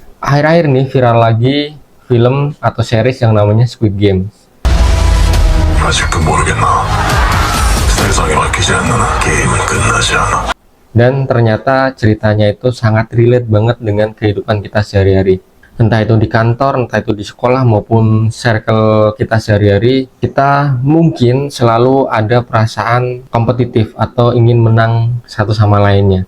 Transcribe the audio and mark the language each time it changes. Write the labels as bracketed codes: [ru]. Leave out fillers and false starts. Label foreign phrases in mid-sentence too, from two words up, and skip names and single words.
[id] Akhir-akhir nih viral lagi film atau series yang namanya Squid Game. [ko] 아직도 모르겠나? 세상이 바뀌지 않는 한 게임은 끝나지 않아. [id] Dan ternyata ceritanya itu sangat relate banget dengan kehidupan kita sehari-hari. Entah itu di kantor, entah itu di sekolah, maupun circle kita sehari-hari, kita mungkin selalu ada perasaan kompetitif atau ingin menang satu sama lainnya.